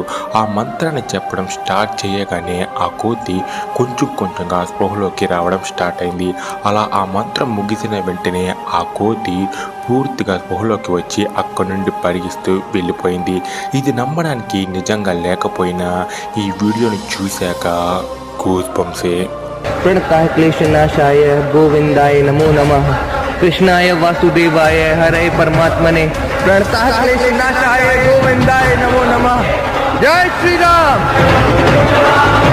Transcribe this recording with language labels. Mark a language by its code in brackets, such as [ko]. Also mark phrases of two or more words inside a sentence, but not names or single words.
[te] ఆ మంత్రాన్ని చెప్పడం స్టార్ట్ చేయగానే ఆ కోతి కొంచెం కొంచెంగా స్పృహలోకి రావడం స్టార్ట్ అయింది. అలా ఆ మంత్రం ముగిసిన వెంటనే ఆ కోతి పూర్తిగా స్పృహలోకి వచ్చి అక్కడి నుండి పరిగిస్తూ వెళ్ళిపోయింది. ఇది నమ్మడానికి నిజంగా లేకపోయినా ఈ వీడియోని చూశాక [en] goose bumps. [sa] प्रणतः क्लेशनाशाय गोविंदाय नमो नमः कृष्णाय वासुदेवाय हरे परमात्मने प्रणतः क्लेशनाशाय गोविंदाय नमो नमः जय श्री राम।